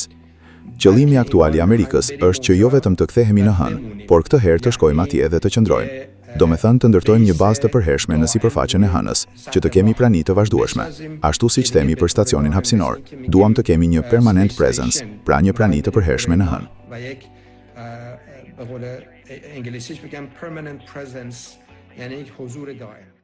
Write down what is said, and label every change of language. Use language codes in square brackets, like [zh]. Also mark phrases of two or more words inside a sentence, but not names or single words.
[sq] Qëllimi aktual i Amerikës është që jo vetëm të kthehemi në Hën, por këtë herë të shkojmë atje dhe të qëndrojmë. Do me thënë të ndërtojmë një bazë të përhershme në sipërfaqen e Hënës, që të kemi prani të vazhdueshme. Ashtu siç themi për stacionin hapësinor, duam të kemi një [en] permanent presence, [sq] pra një prani të përhershme në Hën. [fa] انگلیسیش بگم [en] permanent presence [fa] یعنی یک حضور دائم